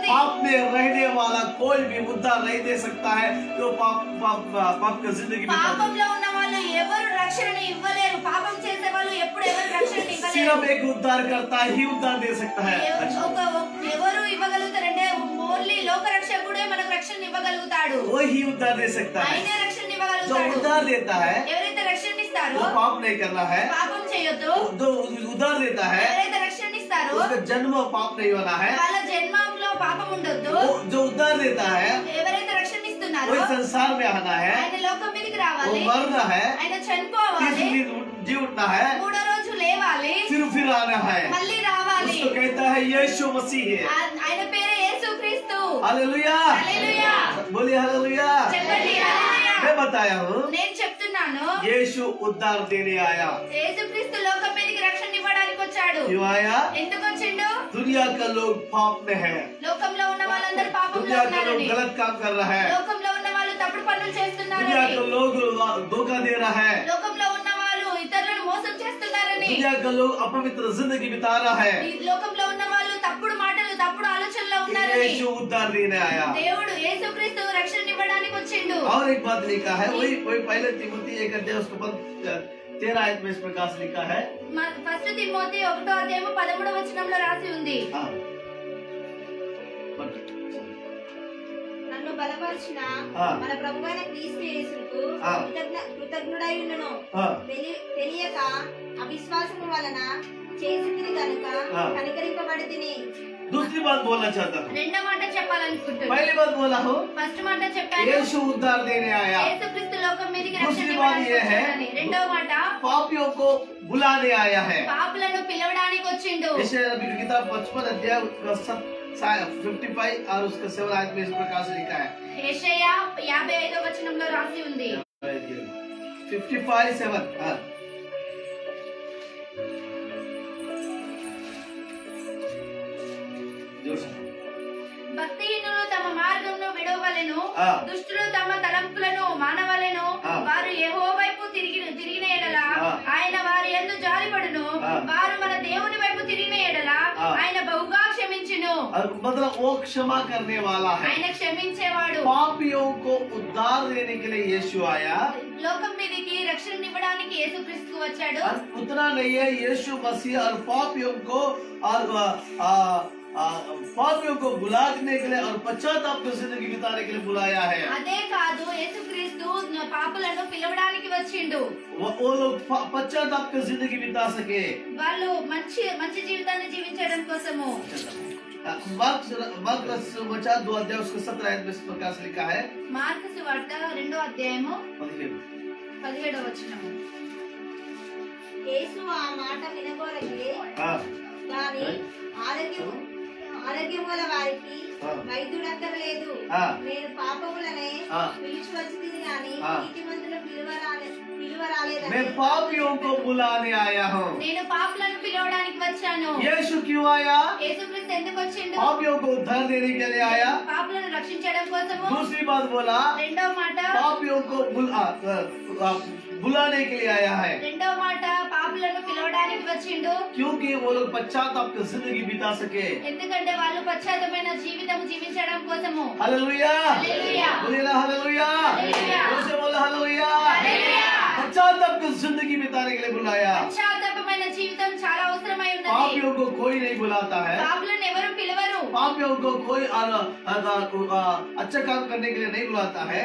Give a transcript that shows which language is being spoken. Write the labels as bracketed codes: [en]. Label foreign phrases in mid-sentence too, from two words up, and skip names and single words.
[hi] पाप में रहने वाला कोई भी उद्धार नहीं दे सकता है। तो पाप का जिंदगी में [te] పాపంలో ఉన్న వాళ్ళు ఎవరు రక్షణ ఇవ్వలేరు। పాపం చేసే వాళ్ళు ఎప్పుడు ఎవరు రక్షణ ఇవ్వలేరు। [hi] सिर्फ एक उद्धार करता ही उद्धार दे सकता है। [te] ఎవరు ఇవ్వగలుగుతారంటే ఓన్లీ లోక రక్షకుడే మనకు రక్షణ ఇవ్వగలుగుతాడు। [hi] वो ही उद्धार दे सकता है। [te] ఆయనే రక్షణ [hi] जो [te] ఇవ్వగలుగుతాడు। [hi] उद्धार देता है [te] ఎవరైతే రక్షణ ఇస్తారో [hi] वो पाप नहीं करना है। [te] పాపం చేయొద్దు। [hi] जो उद्धार देता है [te] ఎవరైతే రక్షణ ఇస్తారో [hi] उसका जन्म पाप नहीं होना है। [te] వాళ్ళ జన్మంలో పాపం ఉండొద్దు। [hi] जो उद्धार देता है [te] ఎవరైతే రక్షణ ఇస్తున్నారో [hi] वो संसार में आना है, [te] ఆయన లోకం మీదకి [hi] वो [te] రావాలి, [hi] मरना है, [te] ఆయన చనిపోవాలి, [hi] जी उठना है, [te] మూడో రోజు లేవాలి, [hi] फिर आना है। [te] మళ్ళీ రావాలి। [hi] उसको कहता है यीशु मसीह है। [te] ఆయన పేరు యేసుక్రీస్తు। [hi] हालेलुया [te] హల్లెలూయా [hi] बोलिए हालेलुया। [te] చెప్పండి హల్లెలూయా। [hi] मैं बताया हूँ [te] నేను చెప్తున్నాను, [hi] यीशु उद्धार देने आया। [te] యేసుక్రీస్తు లోకం మీదకి రక్షణ ఇవ్వడానికి వచ్చాడు। [hi] क्यों आया? [te] ఎందుకు వచ్చిండు? [hi] दुनिया का लोग पाप में है, [te] లోకంలో ఉన్న వాళ్ళందరూ పాపంలో [hi] दुनिया के लोग [te] ఉన్నారని, [hi] गलत काम कर रहा है, [te] లోకంలో ఉన్న వాళ్ళు తప్పుడు పనులు [hi] दुनिया [te] చేస్తున్నారని, [hi] के लोग धोखा दे रहा है, [te] లోకంలో ఉన్న వాళ్ళు ఇతరులను మోసం చేస్తున్నారని, [hi] दुनिया का लोग अपवित्र जिंदगी बिता रहा है। [te] ఈ లోకంలో ఉన్న వాళ్ళు తప్పుడు మాటలు తప్పుడు ఆలోచనలో ఉన్నారని, [hi] यीशु उद्धार देने आया। [te] దేవుడు యేసుక్రీస్తు రక్షణ ఇవ్వడానికి వచ్చిండు। [hi] और एक बात लिखा है, वही पहले तिमोथी 1 अध्याय उसको 13 आयत में इस प्रकार से लिखा है। [te] ఫస్ట్ తిమోతి 1వ అధ్యాయము 13వ వచనంలో రాసి ఉంది, నన్ను బలపరిచిన మన ప్రభువైన క్రీస్తు యేసుకు కృతజ్ఞుడై ఉన్నను, తెలియక అవిశ్వాసము వలన చేసితిని గనుక కనికరింపబడితిని। [hi] दूसरी बात बोलना चाहता हूँ। [te] రెండో మాట చెప్పాలనుకుంటున్నాను। [hi] पहली बात बोला हूँ, [te] ఫస్ట్ మాట చెప్పాను, [hi] यीशु उद्धार देने आया। [te] యేసుక్రీస్తు లోకం మీదకి రక్షణ [hi] दूसरी बात [te] ఇవ్వడానికి [hi] ये है, [te] వచ్చాడని। రెండో మాట [hi] पापियों को बुलाने आया है। [te] పాపులను పిలవడానికి వచ్చిండు। [hi] यशायाह नबी की किताब 55 अध्याय 55 और उसका 7 आयत में इस प्रकार से लिखा है। [te] యెషయా 55వ వచనంలో రాసి ఉంది [hi] 55:7 जोर से [te] భక్తిహీనులు తమ మార్గమును విడవవలెను, ఆ. దుష్టులు తమ తలంపులను మానవలెను. ఆ. వారు యెహోవా వైపు తిరిగిన ఎడల ఆ. ఆయన వారి యందు జాలిపడును. ఆ. వారు మన దేవుని వైపు తిరిగిన ఎడల ఆ. ఆయన బహుగా క్షమించును. [hi] मतलब वो क्षमा करने वाला है। [te] ఆయన క్షమించేవాడు. [hi] पापियों को उद्धार देने के लिए यीशु आया। [te] లోకం మీదకి రక్షణనివ్వడానికి యేసుక్రీస్తు వచ్చాడు. [hi] और उतना नहीं है, यीशु मसीह और पापियों को और पापियों को बुलाने के लिए और पश्चाताप की जिंदगी बिताने के लिए बुलाया है। [te] అదే కాదు, యేసుక్రీస్తు పాపులను పిలవడానికి వచ్చిండు. [hi] वो लोग पश्चाताप की जिंदगी बिता सके। [te] వాళ్ళు మంచి మంచి జీవితాన్ని జీవించడం కోసము. [hi] मार्क समाचार 2 अध्याय उसका 17 आयत में इस प्रकार से लिखा है। [te] మార్కు సువార్త 2వ అధ్యాయము 17వ వచనము. యేసు ఆ మాట వినగోరకే గాని ఆరోగ్యముల వారికి వైద్యుడక్కరలేదు. నేను పాపములనే పిలిచి వచ్చింది గాని నీతిమంతులను పిలువరాలేదని. [hi] मैं पापियों को बुलाने आया हूँ। [te] నేను పాపులను పిలవడానికి వచ్చాను. [hi] यीशु क्यों आया? [te] యేసుక్రీస్తు ఎందుకు వచ్చిండు? [hi] पापियों को उद्धार देने के लिए आया। [te] పాపులను రక్షించడం కోసము. [hi] दूसरी बात बोला, [te] రెండవ మాట [hi] पापियों को बुलाने के लिए आया है, [te] రెండవ మాట పాపులను పిలవడానికి వచ్చిండు. [hi] क्योंकि वो लोग पश्चाताप की जिंदगी बिता सके। [te] ఎందుకంటే వాళ్ళు పశ్చాత్తమైన జీవితం జీవించడం కోసము. [hi] हालेलुया, हालेलुया, बोलिए ना हालेलुया, हालेलुया, जोर से बोलो हालेलुया। हालेलुया. पश्चाताप की जिंदगी बिताने के लिए बुलाया। [te] పశ్చాత్తాపమైన జీవితం చాలా అవసరమై ఉన్నది. [hi] पापियों को कोई नहीं बुलाता है, [te] పాపులను ఎవరు పిలవరు. [hi] पापियों को कोई अच्छा काम करने के लिए नहीं बुलाता है,